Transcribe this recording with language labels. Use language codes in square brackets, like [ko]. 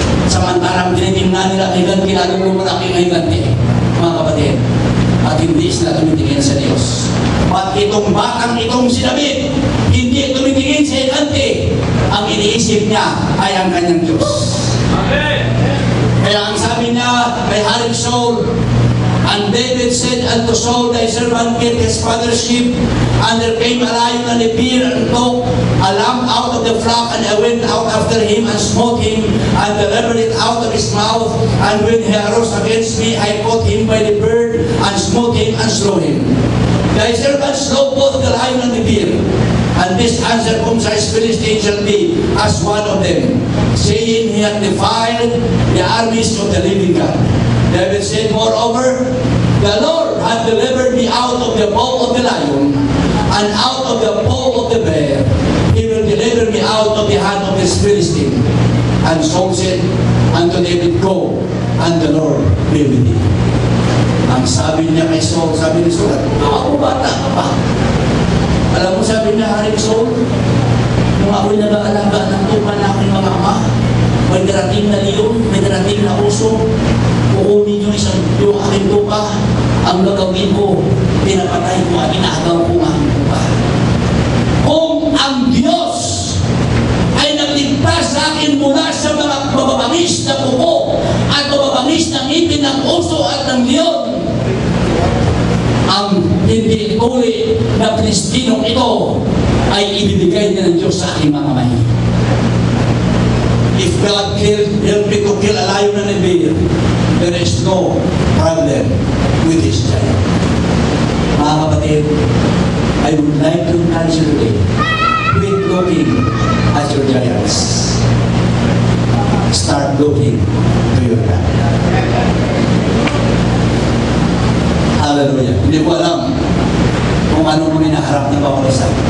[tl] Samantalang tinitingnan nila kay Ganti, lalong lumalaki ng Ganti, mga kapatid, at hindi sila tumitingin sa Diyos. At itong batang itong si David, hindi tumitingin sa Ganti, ang iniisip niya ay ang kanyang Diyos. Kaya ang sabi niya kay Haring Saul, [en] and David said unto Saul, thy servant kept his father's sheep, and there came a lion and a bear and took a lamb out of the flock, and I went out after him and smote him and delivered it out of his mouth. And when he arose against me, I caught him by the beard and smote him and slew him. Thy servant slew both the lion and the bear, and this uncircumcised Philistine shall be as one of them, saying he hath defiled the armies of the living God. David said, moreover, the Lord hath delivered me out of the paw of the lion, and out of the paw of the bear. He will deliver me out of the hand of this Philistine. And Saul said unto David, go, and the Lord be with thee. [tl] Ang sabi niya kay Saul, sabi ni Saul, ako bata ka pa. Alam mo, sabi niya, Haring Saul, nung ako'y nag-aalaga ng tupa na aking mga ama, may darating na leon, may darating na uso, kukunin nyo yung aking tupa, ang gagawin ko, pinapatay ko at inaagaw ko ang aking tupa. Kung ang Diyos ay nagligtas sa akin mula sa mga mababangis na kuko at mababangis na ngipin ng uso at ng leon, ang hindi uli na Pilistino ito ay ibibigay niya ng Diyos sa aking mga kamay. [en] If God help me to kill a lion and a bear, there is no problem with this giant. [tl] Mga kapatid, [en] I would like to encourage you today, quit looking at your giants. Start looking to your God. Hallelujah. [tl] Hindi ko alam kung ano mo hinaharap ng bawat isa.